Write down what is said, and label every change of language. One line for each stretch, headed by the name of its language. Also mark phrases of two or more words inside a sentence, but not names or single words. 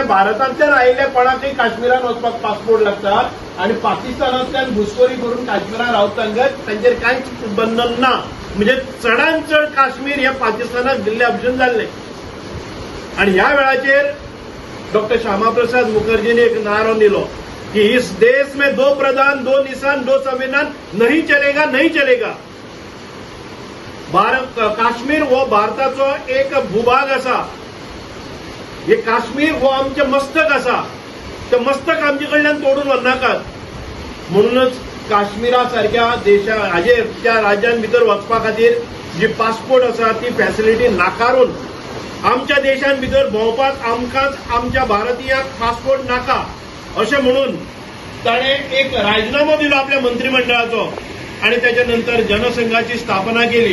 Konkani: भारतांतल्यान आयिल्ल्या कोणाकय काश्मीरांत वचपाक पासपोर्ट लागता आणि पाकिस्तानांतल्यान घुसखोरी करून काश्मीरांत रावता तांचेर कांयच बंधन ना. म्हणजे चडांत चड काश्मीर हे पाकिस्तानाक दिल्ल्या भशेन जाल्लें. आणि ह्या वेळाचेर डॉक्टर श्यामाप्रसाद मुखर्जीने एक नारो दिलो की
Hindi: इस देश में दो प्रधान, दो निशान, दो संविधान नहीं चलेगा, नहीं चलेगा.
Konkani: काश्मीर हो भारताचो एक भूभाग आसा. हे काश्मीर हो आमचें मस्तक आसा. तें मस्तक आमचे कडल्यान तोडून व्हरनाकात. म्हणूनच काश्मीरा सारख्या देशा हाजेर त्या राज्यां भितर वचपा खातीर जी पासपोर्ट आसा ती फॅसिलिटी नाकारून आमच्या देशांत भितर भोंवपाक आमकांच आमच्या भारतीयाक पासपोर्ट नाका अशें म्हणून ताणें एक राजीनामो दिलो आपल्या मंत्रिमंडळाचो आणि त्याच्या नंतर जनसंघाची स्थापना केली.